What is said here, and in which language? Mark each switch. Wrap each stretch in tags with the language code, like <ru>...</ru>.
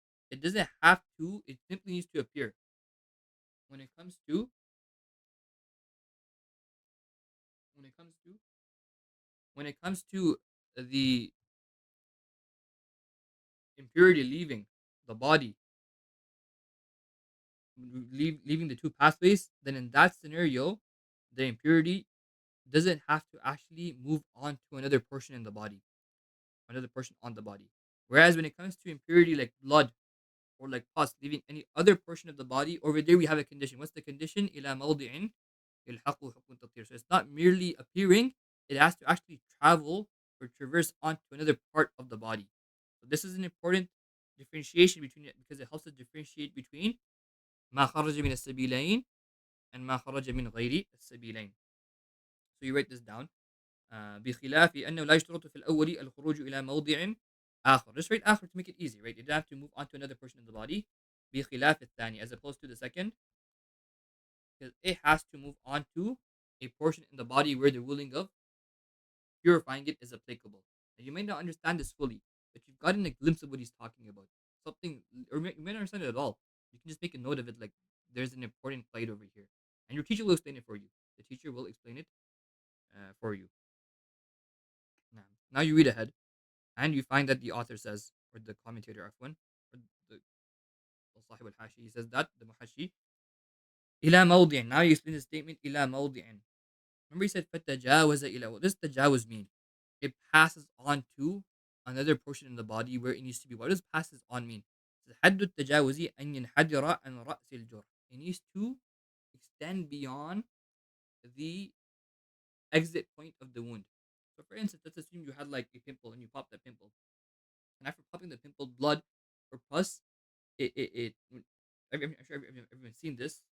<en>It doesn't have to, it simply needs to appear. When it comes to when it comes to when it comes to the impurity leaving the body, leaving the two pathways, then in that scenario, the impurity doesn't have to actually move on to another portion in the body, another portion on the body. Whereas when it comes to impurity like blood or like pus leaving any other portion of the body, over there we have a condition. What's the condition?</en> <ar>إلى موضع يلحقه حكم التطهير.</ar> <en>So it's not merely appearing, it has to actually travel or traverse onto another part of the body. So this is an important differentiation between it, because it helps us differentiate between</en> <ar>ما خرج من السبيلين</ar> <en>and</en> <ar>ما خرج من غير السبيلين.</ar> <en>So you write this down.</en> <ar>بخلاف أنه لا يشترط في الأول الخروج إلى موضع آخر.</ar> <en>Just write آخر to make it easy, right? You don't have to move on to another portion of the body.</en> <ar>بخلاف الثاني,</ar> <en>as opposed to the second, because it has to move on to a portion in the body where the ruling of purifying it is applicable. And you may not understand this fully, but you've gotten a glimpse of what he's talking about. Something, or you may not understand it at all. You can just make a note of it, like there's an important plate over here, and your teacher will explain it for you. The teacher will explain it for you. Now you read ahead, and you find that the author says, or the commentator, Afwan, or the</en> <ar>صاحب الحاشي,</ar> <en>he says that the muhashi إلى موضع. Now you explain the statement</en> <ar>إلى موضع.</ar> <en>Remember he said</en> <ar>فتجاوز إلى.</ar> <en>What does tajawuz mean? It passes on to another portion in the body where it needs to be. What does passes on mean?</en> <ar>حد التجاوز أن ينحدر عن رأس الجرح.</ar> <en>It needs to extend beyond the exit point of the wound. So for instance, let's assume you had like a pimple and you pop that pimple, and after popping the pimple, blood or pus, it I'm sure everyone's seen this.</en>